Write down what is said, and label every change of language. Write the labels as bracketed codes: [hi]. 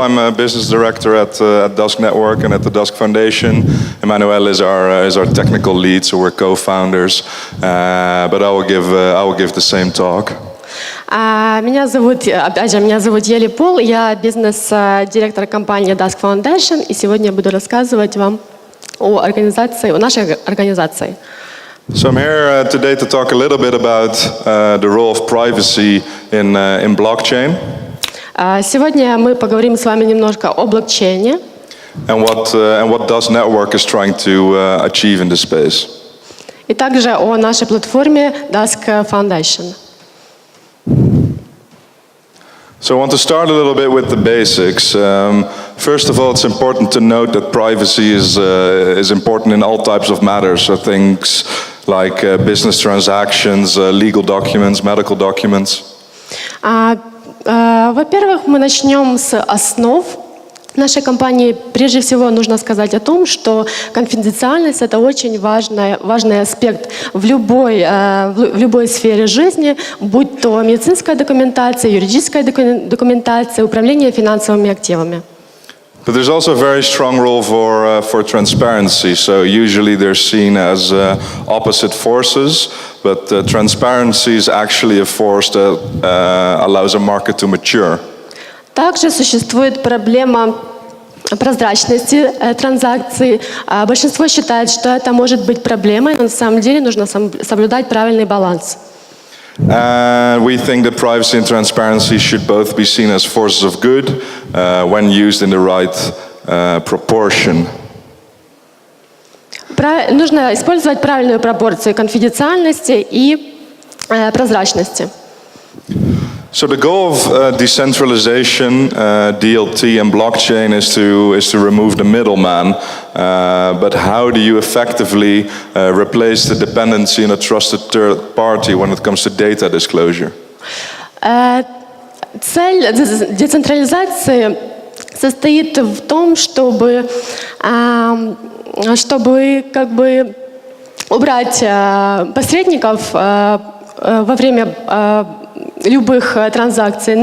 [en] I'm a business director at DUSK Network and at the DUSK Foundation. Emmanuel is our technical lead, so we're co-founders. But I will give the same talk. [ru] Меня зовут Елли Пол. Я бизнес-директор компании DUSK Foundation, и сегодня я буду рассказывать вам о нашей организации. [en] So I'm here today to talk a little bit about the role of privacy in blockchain. [ru] Сегодня мы поговорим с вами немножко о блокчейне. [en] And what DUSK Network is trying to achieve in this space. [ru] И также о нашей платформе DUSK Foundation. [en] So I want to start a little bit with the basics. First of all, it's important to note that privacy is important in all types of matters. So things like business transactions, legal documents, medical documents. [ru] Во-первых, мы начнем с основ нашей компании. Прежде всего, нужно сказать о том, что конфиденциальность – это очень важный аспект в любой сфере жизни, будь то медицинская документация, юридическая документация, управление финансовыми активами. [en] But there's also a very strong role for transparency. So usually they're seen as opposite forces, but transparency is actually a force that allows a market to mature. [ru] Также существует проблема прозрачности транзакций. Большинство считает, что это может быть проблемой, но на самом деле нужно соблюдать правильный баланс. [en] We think that privacy and transparency should both be seen as forces of good when used in the right proportion. [ru] Нужно использовать правильную пропорцию конфиденциальности и прозрачности. [en] So the goal of decentralization, DLT, and blockchain is to remove the middleman. But how do you effectively replace the dependency on a trusted third party when it comes to data disclosure? [ru] Цель децентрализации состоит в том, чтобы как бы убрать посредников во время любых транзакций.